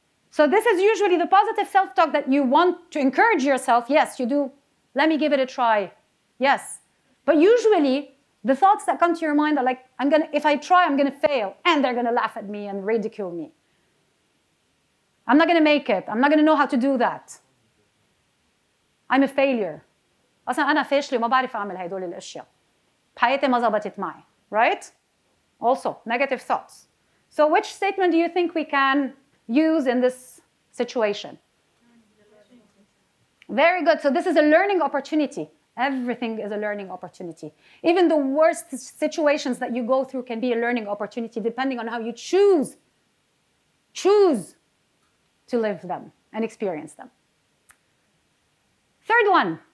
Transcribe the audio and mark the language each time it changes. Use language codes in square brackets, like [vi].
[en] So this is usually the positive self-talk that you want to encourage yourself. Yes, you do. Let me give it a try. Yes. But usually, the thoughts that come to your mind are like, if I try, I'm going to fail. And they're going to laugh at me and ridicule me. I'm not going to make it. I'm not going to know how to do that. I'm a failure. [ar] أصلاً أنا فاشلة وما بعرف أعمل هيدول الأشياء. حياتي ما زبطت معي. Right? [en] Also, negative thoughts. So which statement do you think we can use in this situation? Very good. So this is a learning opportunity. Everything is a learning opportunity. Even the worst situations that you go through can be a learning opportunity depending on how you choose to live them and experience them. Third one.